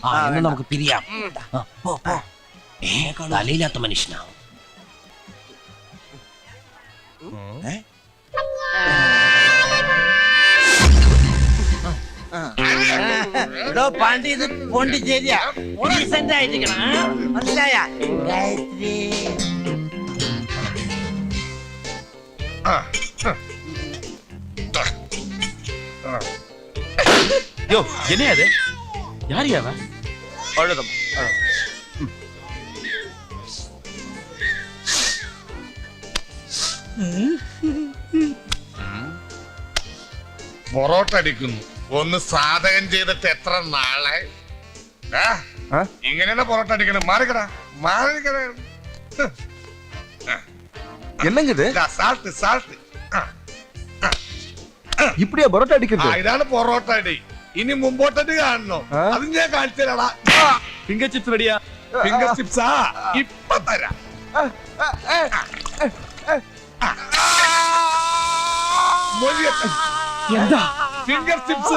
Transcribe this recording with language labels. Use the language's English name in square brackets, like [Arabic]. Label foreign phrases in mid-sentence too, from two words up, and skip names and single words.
[Malayalam] എന്നാ നമുക്ക് പിരിയാം. തലയില്ലാത്ത മനുഷ്യനാവും. പാണ്ടി ഇത് പോണ്ടിച്ചേരിയാ. ഡീസന്റ് ആയിരിക്കണം, മനസ്സിലായ? ഗായത്രി [Tamil] யோ என்ன அது? யார் யாவ? அழுதம். [Malayalam] പൊറോട്ട അടിക്കുന്നു. ഒന്ന് സാധകം ചെയ്തിട്ട് എത്ര നാളെ? ഇങ്ങനെയാണ് പൊറോട്ട അടിക്കണം. മാറിക്കടാ, മാറിക്കടാ. [Tamil] என்னங்க இது? [English] salt salt. [Tamil] இப்படியா பரோட்டா அடிக்கிறது? [Malayalam] ഇതാണ് പൊറോട്ട അടി. ഇനി മുമ്പോട്ടടി കാണണോ? അത് ഞാൻ കാണിച്ചു തരാടാ. [English] finger chips [Malayalam] റെഡിയാ? ഫിംഗർ ചിപ്സാ ഇപ്പൊ തരാം. എന്താ [English] finger chips?